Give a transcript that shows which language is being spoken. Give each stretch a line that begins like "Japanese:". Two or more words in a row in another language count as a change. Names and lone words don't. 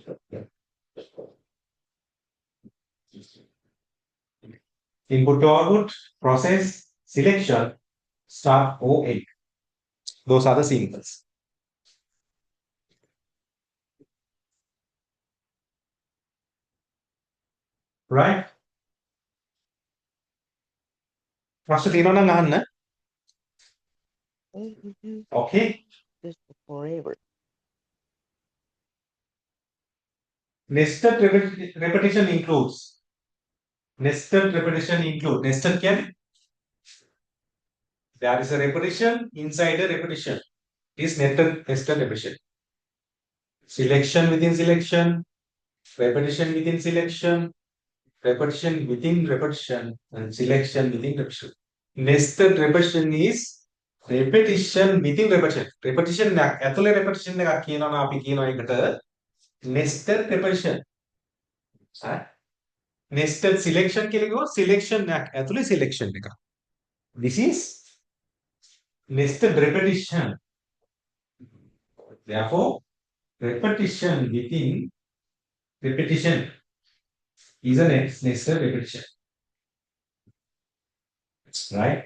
English: Input to output, process, selection, start or end. Those are the symbols. Right?
Sinhala: ප්‍රශ්න තියෙනවා නම් අහන්න.
English: Okay. This forever. Nested repetition includes. Nested repetition include.
Sinhala: Nested කියන්නේ?
English: There is a repetition inside a repetition. It is nested repetition. Selection within selection, repetition within selection, repetition within repetition, and selection within repetition. Nested repetition is repetition within repetition.
Sinhala: Repetition ඇතුලේ repetition එකක් කියනවා නම් අපි කියනවා ඒකට
English: nested repetition. Nested selection
Sinhala: කියලා කිව්වොත් selection එකක් ඇතුලේ selection එකක්.
English: This is nested repetition. Therefore, repetition within repetition is a nested repetition. Right?